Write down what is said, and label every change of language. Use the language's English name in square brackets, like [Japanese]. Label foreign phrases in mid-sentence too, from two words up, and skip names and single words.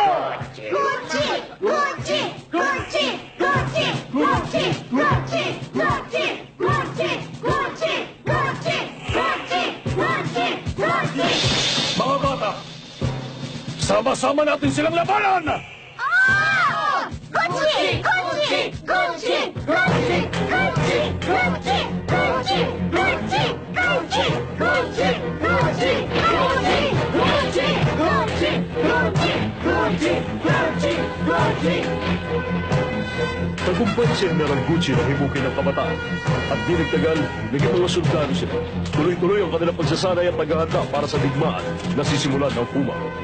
[Filipino] Gucci! Gucci! Gucci! Gucci! Gucci! Gucci! Gucci! Gucci! Gucci! Gucci! Gucci! Gucci! Gucci! Mga bata, sama-sama natin silang labanan! Ah! Gucci! Gucci! Gucci! Gucci! Gucci! Gucci! Gucci! Gucci! Gucci! Gucci! Gucci! Gucci! Gucci! Gucci! Gucci! Gucci! Gucci! Gucci! Tagumpay si General Gucci na himukin ng kabataan. At di nagtagal, naging mga sundalo sila. Tuloy-tuloy ang kanilang pagsasanay at paghahanda para sa digmaan na sisimulan ng Puma.